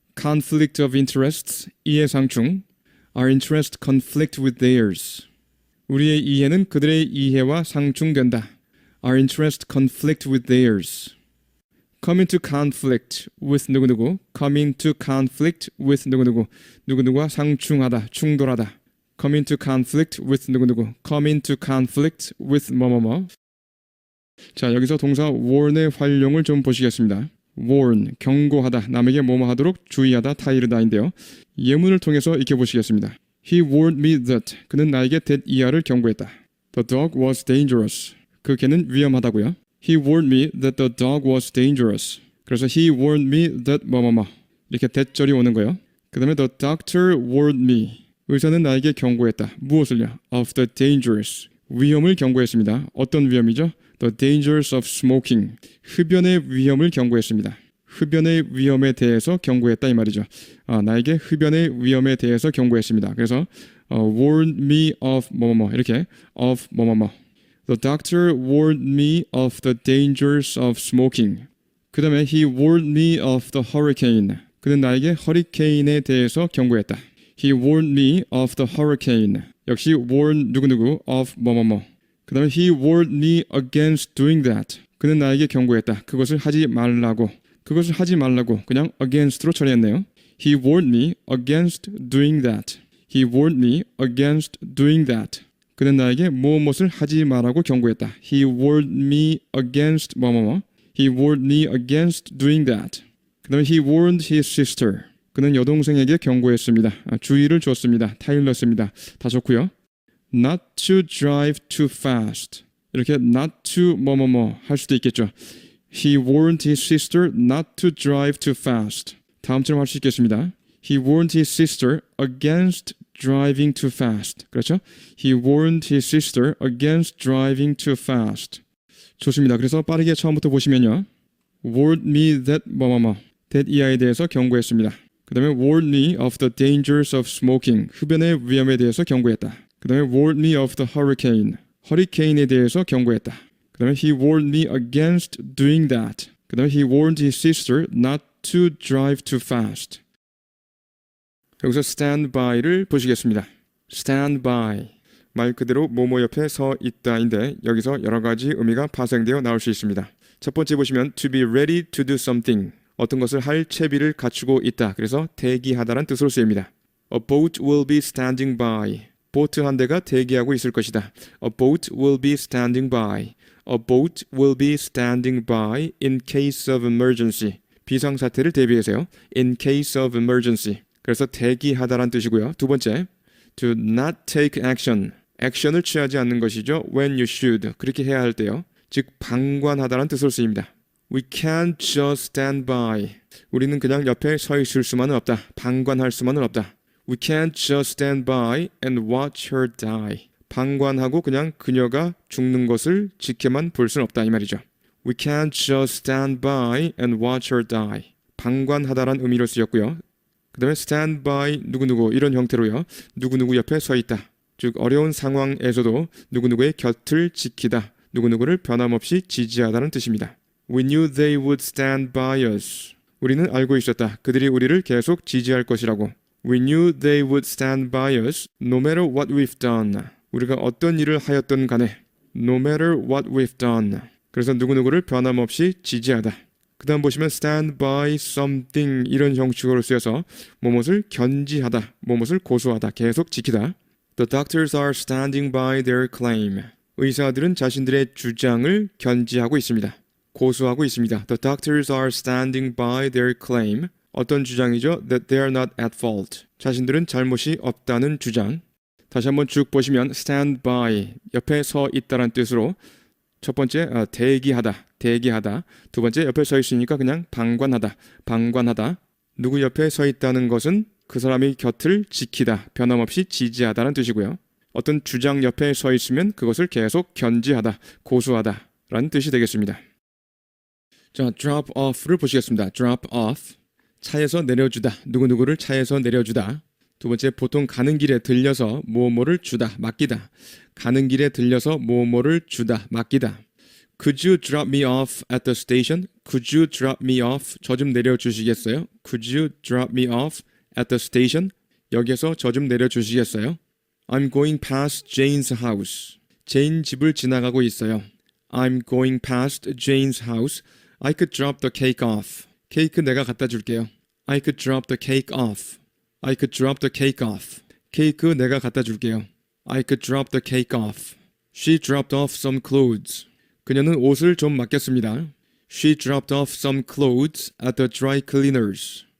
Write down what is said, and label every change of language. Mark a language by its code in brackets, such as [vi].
[en] conflict of interests, 이해상충. Our interests conflict with theirs. [ko] 우리의 이해는 그들의 이해와 상충된다. [en] Our interests conflict with theirs. Come into conflict with 누구누구. Come into conflict with 누구누구. [ko] 누구누구와 상충하다, 충돌하다. [en] Come into conflict with 누구누구. Come into conflict with 뭐뭐뭐. [ko] 자, 여기서 동사 warn의 활용을 좀 보시겠습니다. warn, 경고하다, 남에게 뭐뭐 하도록 주의하다, 타이르다인데요. 예문을 통해서 익혀보시겠습니다. [en] He warned me that. [ko] 그는 나에게 that 이하를 경고했다. [en] The dog was dangerous. [ko] 그 개는 위험하다고요. [en] He warned me that the dog was dangerous. 그래서 he warned me that 뭐뭐뭐. [ko] 이렇게 that절이 오는 거예요. 그 다음에 [en] the doctor warned me. [ko] 의사는 나에게 경고했다. 무엇을요? [en] Of the dangers. [ko] 위험을 경고했습니다. 어떤 위험이죠? [en] The dangers of smoking. [ko] 흡연의 위험을 경고했습니다. 흡연의 위험에 대해서 경고했다 이 말이죠. 나에게 흡연의 위험에 대해서 경고했습니다. 그래서 [en] warned me of [ko] 뭐뭐뭐 이렇게 of 뭐뭐뭐. [en] The doctor warned me of the dangers of smoking. [ko] 그 다음에 [en] he warned me of the hurricane. [ko] 그는 나에게 허리케인에 대해서 경고했다. [en] He warned me of the hurricane. [ko] 역시 warn 누구누구 of 뭐뭐뭐. 그 다음에 [en] he warned me against doing that. [ko] 그는 나에게 경고했다. 그것을 하지 말라고. 그것을 하지 말라고 그냥 against로 처리했네요. [en] He warned me against doing that. He warned me against doing that. [ko] 그는 나에게 무엇을 하지 말라고 경고했다. [en] He warned me against 뭐뭐뭐. He warned me against doing that. [ko] 그 다음에 [en] he warned his sister. [ko] 그는 여동생에게 경고했습니다. 주의를 줬습니다. 타일렀습니다. 다 좋고요. [en] Not to drive too fast. [ko] 이렇게 not to 뭐뭐뭐 할 수도 있겠죠. [en] He warned his sister not to drive too fast. [ko] 다음처럼 할 수 있겠습니다. [en] He warned his sister against driving too fast. [ko] 그렇죠? [en] He warned his sister against driving too fast. [ko] 좋습니다. 그래서 빠르게 처음부터 보시면요. [en] Warned me that 뭐뭐뭐. [ko] that 이하에 대해서 경고했습니다. 그 다음에 [en] warned me of the dangers of smoking. [ko] 흡연의 위험에 대해서 경고했다. 그 다음에 [en] warned me of the hurricane. [ko] 허리케인에 대해서 경고했다. 그 다음에 [en] he warned me against doing that. 그 다음에 he warned his sister not to drive too fast. [ko] 여기서 stand by를 보시겠습니다. [en] stand by. [ko] 말 그대로 뭐뭐 옆에 서 있다인데 여기서 여러 가지 의미가 파생되어 나올 수 있습니다. 첫 번째 보시면 [en] to be ready to do something. [ko] 어떤 것을 할 채비를 갖추고 있다. 그래서 대기하다란 뜻으로 쓰입니다. [en] A boat will be standing by. [ko] 보트 한 대가 대기하고 있을 것이다. [en] A boat will be standing by. A boat will be standing by in case of emergency. [ko] 비상사태를 대비해서요. [en] In case of emergency. [ko] 그래서 대기하다란 뜻이고요. 두 번째, [en] to not take action. [ko] 액션을 취하지 않는 것이죠. [en] When you should. [ko] 그렇게 해야 할 때요. 즉 방관하다란 뜻으로 쓰입니다. [en] We can't just stand by. [ko] 우리는 그냥 옆에 서 있을 수만은 없다. 방관할 수만은 없다. [en] We can't just stand by and watch her die. [ko] 방관하고 그냥 그녀가 죽는 것을 지켜만 볼 수는 없다 이 말이죠. [en] We can't just stand by and watch her die. [ko] 방관하다란 의미로 쓰였고요. 그 다음에 stand by 누구누구 이런 형태로요. 누구누구 옆에 서 있다. 즉 어려운 상황에서도 누구누구의 곁을 지키다. 누구누구를 변함없이 지지하다는 뜻입니다. [en] We knew they would stand by us. [ko] 우리는 알고 있었다. 그들이 우리를 계속 지지할 것이라고. [en] We knew they would stand by us no matter what we've done. [ko] 우리가 어떤 일을 하였던 간에 [en] no matter what we've done. [ko] 그래서 누구누구를 변함없이 지지하다. 그 다음 보시면 [en] stand by something [ko] 이런 형식으로 쓰여서 뭐뭇을 견지하다, 뭐뭇을 고수하다, 계속 지키다. [en] The doctors are standing by their claim. [ko] 의사들은 자신들의 주장을 견지하고 있습니다. 고수하고 있습니다. [en] The doctors are standing by their claim. [ko] 어떤 주장이죠? [en] That they are not at fault. [ko] 자신들은 잘못이 없다는 주장. 다시 한번 쭉 보시면 stand by, 옆에 서 있다는 뜻으로 첫 번째 대기하다. 두 번째 옆에 서 있으니까 그냥 방관하다. 누구 옆에 서 있다는 것은 그 사람의 곁을 지키다, 변함없이 지지하다는 뜻이고요. 어떤 주장 옆에 서 있으면 그것을 계속 견지하다, 고수하다라는 뜻이 되겠습니다. 자, drop off를 보시겠습니다. drop off, 차에서 내려주다, 누구누구를 차에서 내려주다. 두 번째, 보통 가는 길에 들려서 뭐뭐를 주다, 맡기다. 가는 길에 들려서 뭐뭐를 주다, 맡기다. [en] Could you drop me off at the station? Could you drop me off? [ko] 저 좀 내려주시겠어요? [en] Could you drop me off at the station? [ko] 여기에서 저 좀 내려주시겠어요? [en] I'm going past Jane's house. [ko] 제인 집을 지나가고 있어요. [en] I'm going past Jane's house. I could drop the cake off. [ko] 케이크 내가 갖다 줄게요. [en] I could drop the cake off. I could drop the cake off. [ko] 케이크 내가 갖다 줄게요. [en] I could drop the cake off. She dropped off some clothes. [ko] 그녀는 옷을 좀 맡겼습니다. [en] She dropped off some clothes at the dry cleaners.